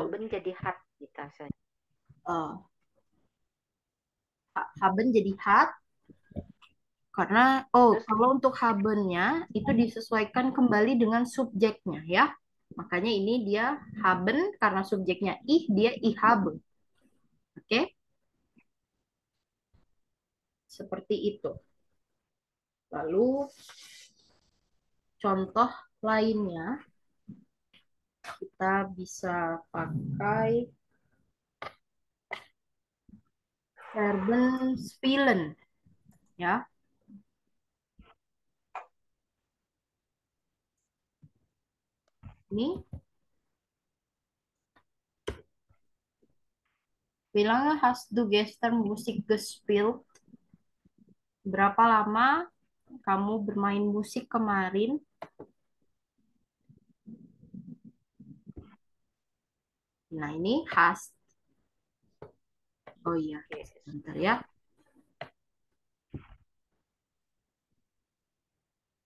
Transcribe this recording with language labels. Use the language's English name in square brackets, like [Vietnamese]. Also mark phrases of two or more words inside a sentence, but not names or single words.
[Indonesian] Haben jadi hat kita saja. haben jadi hat, karena Terus kalau untuk habennya itu disesuaikan kembali dengan subjeknya, ya. Makanya ini dia haben karena subjeknya ih, dia [German] ich habe. [Indonesian] Oke? Seperti itu. Lalu contoh lainnya kita bisa pakai verben spielen, ya. [German] Ini wie lange hast du gestern Musik gespielt? [Indonesian] Berapa lama kamu bermain musik kemarin? Nah, ini hast. Oh iya, sebentar ya.